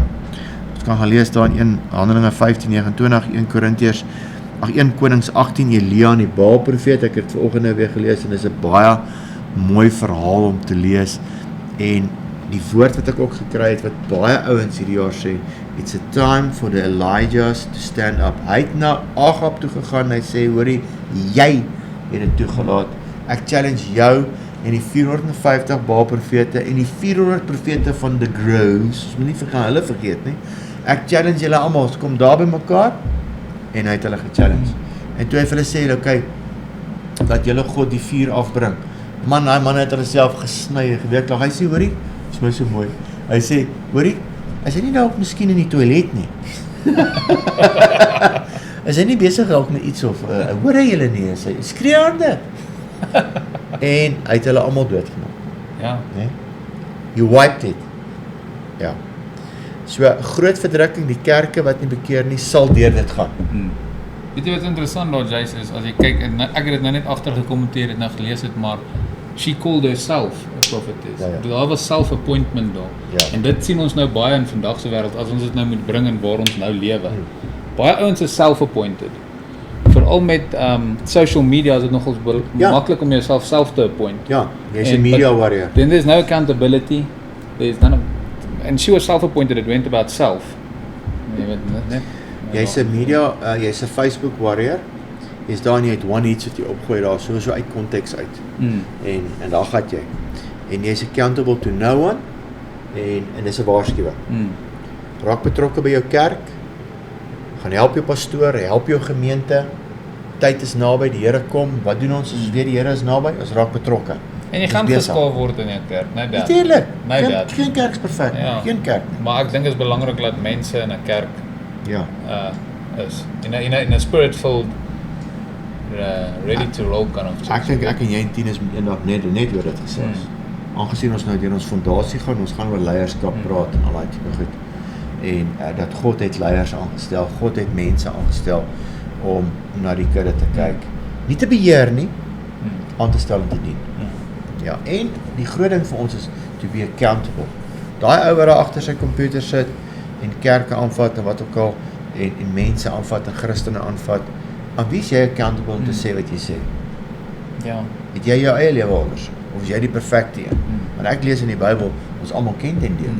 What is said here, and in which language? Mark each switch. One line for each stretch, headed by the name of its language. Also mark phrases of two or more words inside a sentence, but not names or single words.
Afrikaans: Ons kan gaan lees daar in 1 Handelinge 15:29, 1 Konings 18, Elia en die Baal-profeet. Ek het vanoggend nou weer gelees en dis 'n baie mooi verhaal om te lees. En die woord wat ek ook gekry het, wat baie ouens hierdie jaar sê,
English: it's a time for the Elijahs to stand up.
Afrikaans: Hy het na Agab toe gegaan en hy sê, hoorie, jy het dit toegelaat. Ek challenge jou en die 450 Baal-profete en die 400 profete van
English: the Groves,
Afrikaans: ons moet nie hulle vergeet nie. Ek challenge julle almal, kom daar by mekaar, en hy het hulle gechallenge. En toe hy vir hulle sê, okay, dat julle God die vuur afbring. Man, die man het hulle self gesny en geweeklag. Hy sê, hoorie, is my so mooi. Hy sê, hoorie, is hy nie nou ook miskien in die toilet nie? Is hy nie besig ook met iets of, hoor hy julle nie, is hy skree harde. En hy het hulle almal doodgemaak. Ja. Nee?
English: You wiped it.
Afrikaans: Ja. So, groot verdrukking, die kerke wat nie bekeer nie, sal deur dit gaan. Weet jy wat interessant daar, Jace, is, as jy kyk, en ek het dit nou net agtergekommenteer, het nou gelees het, maar
English: she called herself a prophetess.
Afrikaans: Ja. Daar was self-appointment daar. Ja. En dit sien ons nou baie in vandag se wêreld, as ons dit nou moet bring in waar ons nou lewe. Baie ouens is self-appointed. Veral met
English: social media
Afrikaans: is dit nogals maklik om jouself self te appoint. Ja, jy's 'n
English: media warrior. Then there's no accountability. There's none of, and she was self-appointed, it went about self.
Afrikaans: Jy weet net. Jy's 'n media, jy's 'n Facebook warrior. Jy's daar en jy het one iets wat jy opgooi daar, so uit konteks uit. En daar gaan jy. En jy's
English: accountable to no one,
Afrikaans: en dis 'n waarskuwing. Raak betrokke by jou kerk, gaan help jou pastoor, help jou gemeente, tyd is naby, die Here kom, wat doen ons as ons weet die Here is naby? Ons raak betrokke. En jy gaan geskaal word in jou kerk, nou dat. Natuurlik, Nou geen kerk is perfek, geen kerk nie. Maar ek dink dit is belangrik dat mense in 'n kerk Ja.
English: is in a spirit-filled ready to roll kind of.
Afrikaans: Ek dink ek en jy en Tinus moet eendag net oor dit gesels. Aangesien ons nou deur ons fondasie gaan, ons gaan oor leierskap praat en al daai tipe goed. En dat God het leiers aangestel, God het mense aangestel om na die kudde te kyk. Nie te beheer nie, aan te stel en te dien. Ja, en die groot ding vir ons is
English: to be accountable.
Afrikaans: Daai ou wat daar agter sy komputer sit en kerke aanvat en wat ook al, en mense aanvat en Christene aanvat, aan wie is jy accountable om te sê wat jy sê? Ja. Het jy jou eie lewe anders? Of is jy die perfekte een? Want ek lees in die Bybel, ons almal ken ten dele.